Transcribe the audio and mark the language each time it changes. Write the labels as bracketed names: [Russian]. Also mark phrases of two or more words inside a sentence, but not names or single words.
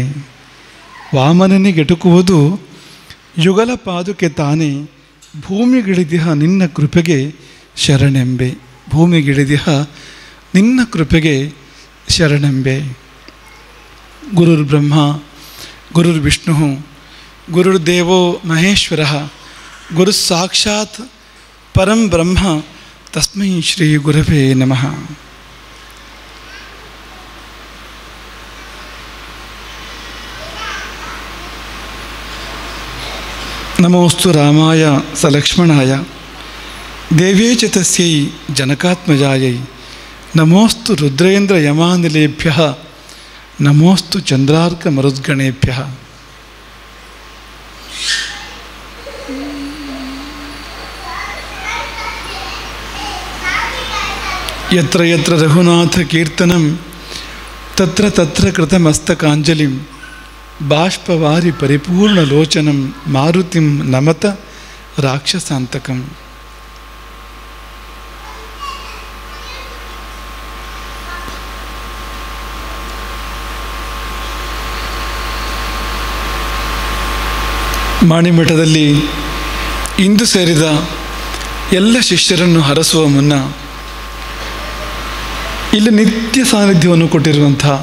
[Kannada] ವಾಮನನಿಗೆಟುಕುವುದು ಯುಗಲ ಪಾದುಕೆ ತಾನೇ. ಭೂಮಿಗಿಳಿದಿಹ ನಿನ್ನ ಕೃಪೆಗೆ ಶರಣೆಂಬೆ. ಭೂಮಿಗಿಳಿದಿಹ ನಿನ್ನ ಕೃಪೆಗೆ ಶರಣೆಂಬೆ. [Sanskrit] ಗುರುರ್ಬ್ರಹ್ಮ ಗುರುರ್ವಿಷ್ಣು ಗುರುರ್ದೇವೋ ಮಹೇಶ್ವರ ಗುರು ಸಾಕ್ಷಾತ್ ಪರಂ ಬ್ರಹ್ಮ ತಸ್ಮೈ ಶ್ರೀ ಗುರವೇ ನಮಃ. ನಮೋಸ್ತು ರಾಮಾಯ ಸಲಕ್ಷ್ಮಣಾಯ ದೇವ್ಯೈ ಚ ತಸ್ಯೈ ಜನಕಾತ್ಮಜಾಯೈ. ನಮೋಸ್ತು ರುದ್ರೇಂದ್ರ ಯಮಾನಿಲೇಭ್ಯ ನಮೋಸ್ತು ಚಂದ್ರಾರ್ಕ ಮರುದ್ಗಣೇಭ್ಯ. ಯತ್ರ ಯತ್ರ ರಘುನಾಥ ಕೀರ್ತನಂ ತತ್ರ ತತ್ರ ಕೃತಮಸ್ತಕಾಂಜಲಿಂ ಬಾಷ್ಪವಾರಿ ಪರಿಪೂರ್ಣಲೋಚನಂ ಮಾರುತಿಂ ನಮತ ರಾಕ್ಷಸಾಂತಕಂ. [Kannada] ಮಾಣಿಮಠದಲ್ಲಿ ಇಂದು ಸೇರಿದ ಎಲ್ಲ ಶಿಷ್ಯರನ್ನು ಹರಸುವ ಮುನ್ನ ಇಲ್ಲಿ ನಿತ್ಯ ಸಾನ್ನಿಧ್ಯವನ್ನು ಕೊಟ್ಟಿರುವಂಥ